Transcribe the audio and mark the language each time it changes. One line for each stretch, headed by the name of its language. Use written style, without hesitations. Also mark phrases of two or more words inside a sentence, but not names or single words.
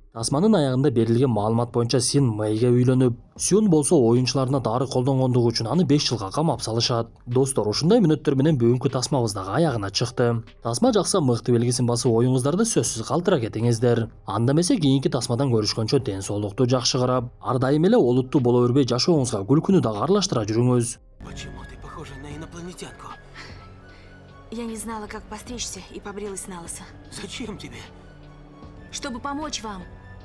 Kyrgyz: Тасманын аягында берилген маалымат боюнча Син Мэйге үйлөнүп, Сюн болсо оюнчуларына дары колдонгондугу үчүн аны 5 жылга камап салышат. Достор, ушундай мүнөттөр менен бүгүнкү тасмабыз дагы аягына чыкты. Тасма жакса мыкты белгисин басып, оюңуздарды сөзсүз калтыра кетиңиздер. Анда эмесе кийинки тасмадан көрүшкөнчө ден соолукту жакшы карап, ар дайым эле олуттуу боло бербей, жашооңузга күлкүнү дагы аралаштыра жүрүңүз.
Russian: Почему ты похожа на инопланетянку? Я не знала, как постричься, и побрилась на лысо. Зачем тебе? Чтобы помочь вам.